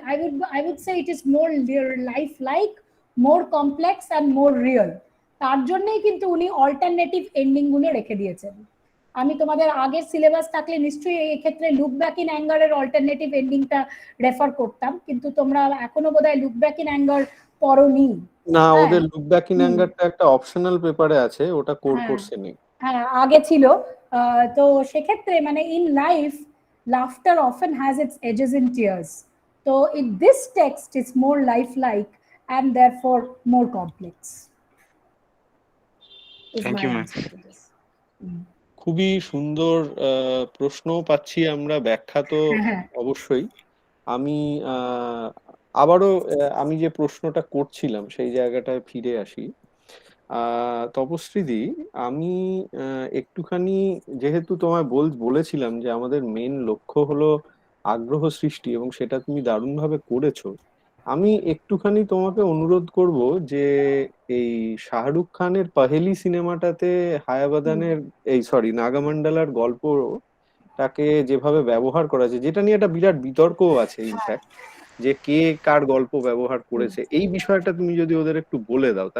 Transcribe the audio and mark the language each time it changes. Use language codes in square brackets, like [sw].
[en] I would say it is more life like, more complex and more real. [bn] তার জন্যই কিন্তু উনি alternative ending গুলো রেখে দিয়েছেন। আমি তোমাদের আগের সিলেবাস থাকলে নিশ্চয়ই এই ক্ষেত্রে look back in অ্যাঙ্গারের alternative এন্ডিংটা refer করতাম, কিন্তু তোমরা এখনো বোধহয় লুক ব্যাক ইন অ্যাঙ্গার পড়োনি। না, ওদের লুক ব্যাক ইন অ্যাঙ্গারটা একটা অপশনাল পেপারে আছে, ওটা কোর হ্যাঁ। কোর্সে নেই। হ্যাঁ, আগে ছিল। তো সেক্ষেত্রে মানে [en] In life laughter often has its edges in tears. So this text is more lifelike and therefore more complex. Is Thank my you, ma'am. answer to this. [bn] খুবই সুন্দর প্রশ্ন পাচ্ছি আমরা, ব্যাখ্যা তো হ্যাঁ। অবশ্যই। আমি আবারও আমি যে প্রশ্নটা করছিলাম সেই জায়গাটায় ফিরে আসি। তপস্বীদি, আমি একটুখানি, যেহেতু তোমায় বলেছিলাম যে আমাদের মেন লক্ষ্য হলো আগ্রহ সৃষ্টি এবং সেটা তুমি দারুণভাবে করেছো, আমি একটুখানি তোমাকে অনুরোধ করব যে এই শাহরুখ খানের পাহেলি সিনেমাটাতে হায়াবাদানের নাগামন্ডলার গল্পটাকে যেভাবে ব্যবহার করা আছে, যেটা নিয়ে একটা বিরাট বিতর্কও আছে ইনফ্যাক্ট, যে কে কার গল্প ব্যবহার করেছে, এই বিষয়টা তুমি যদি ওদের একটু বলে দাও।